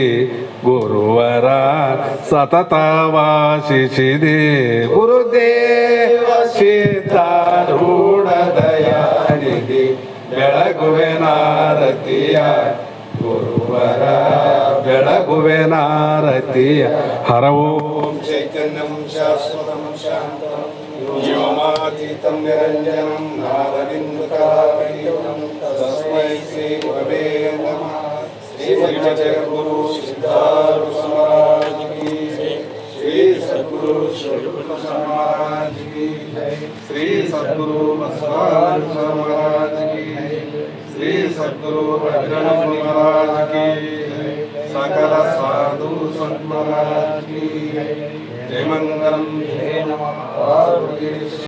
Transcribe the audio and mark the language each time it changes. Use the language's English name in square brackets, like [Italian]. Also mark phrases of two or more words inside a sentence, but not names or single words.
[Kannada] ಗುರುವರ ಸತತ ವಾಸಿಸಿದೆ. ಗುರುದೇವ ಸಿದ್ಧಾರೂಢ ದಯಾನಿಧಿ ಬೆಳಗುವೆ ನಾರತಿಯ ಗುರುವರ ಬೆಳಗುವೆ ನಾರತಿಯ. [Sanskrit] ಹರ ಓಂ ಚೈತನ್ಯಂ ಶಾಶ್ವತಂ ಶಾಂತಂ ವ್ಯೋಮಾತೀತಂ ನಿರಂಜನಂ ನಾದಬಿಂದುಕಲಾಪೀತಂ ತಸ್ಮೈ ಶ್ರೀ ಗುರವೇ ನಮಃ. [Hindi] श्री जगद्गुरु सिद्धारूढ महाराज की जय. श्री सद्गुरु शिवकुमार महाराज की जय. श्री सद्गुरु बसवानंद महाराज की जय. श्री सद्गुरु भद्रनाथ महाराज की जय. सकल साधु संत महाराज की जय मंगलम जय नमः।